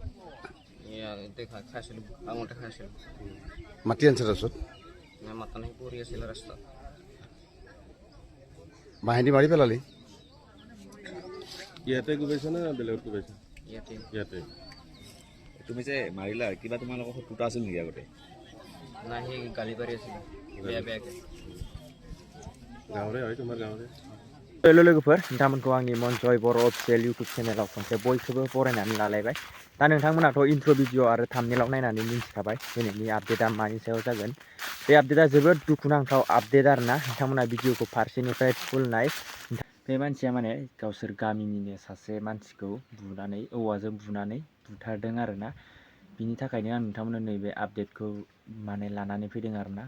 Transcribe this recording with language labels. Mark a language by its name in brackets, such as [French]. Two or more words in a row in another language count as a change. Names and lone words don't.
[Assamese] মাতি আনছা তাৰপিছত বাহিনী মাৰি পেলালি ইয়াতে গুবাইছা না বেলেগত গুবাইছা ইয়াতে তুমি যে মাৰিলা কিবা তোমালোকৰ শত্ৰুতা আছিল নেকি আগতে নাই সেই গালি পাৰি আছিল বেয়াকে গাঁৱৰে হয় তোমাৰ গাঁৱৰে [Bodo] हेलो लोगोफोर नोंथांमोनखौ आंनि मनजय बर' अफिसियेल इउटुब चेनेलाव खनसे बयखौबो बरायनानै लालायबाय दा नोंथांमोनाथ' [English] intro video [Bodo] आरो थाम्बनेलाव नायनानै मिन्थिखाबाय दिनैनि आपडेटआ मानि सायाव जागोन बे आपडेटआ जोबोद दुखुनांथाव आपडेट आरोना नोंथांमोना भिडिअखौ फारसेनिफ्राय फुल नाय बे मानसिया माने गावसोर गामिनिनो सासे मानसिखौ बुनानै औवाजों बुनानै बुथारदों आरोना बिनि थाखायनो आं नोंथांमोननो नैबे आपडेटखौ माने लानानै फैदों आरोना